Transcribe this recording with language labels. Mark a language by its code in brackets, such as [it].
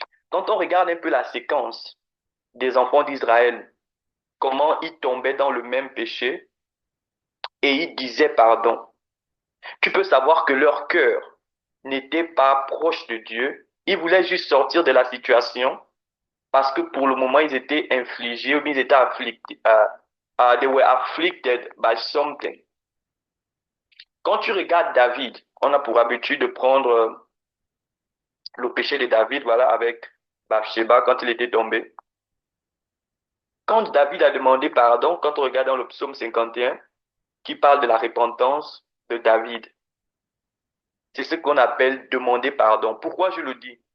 [fr] Quand on regarde un peu la séquence des enfants d'Israël, comment ils tombaient dans le même péché et ils disaient pardon, tu peux savoir que leur cœur n'était pas proche de Dieu. Ils voulaient juste sortir de la situation parce que pour le moment, ils étaient infligés ou bien ils étaient afflictés. [en] They were afflicted by something. [fr] Quand tu regardes David, on a pour habitude de prendre le péché de David, voilà, avec Bathsheba quand il était tombé. Quand David a demandé pardon, quand on regarde dans le psaume 51, qui parle de la repentance de David, c'est ce qu'on appelle demander pardon. Pourquoi je le dis?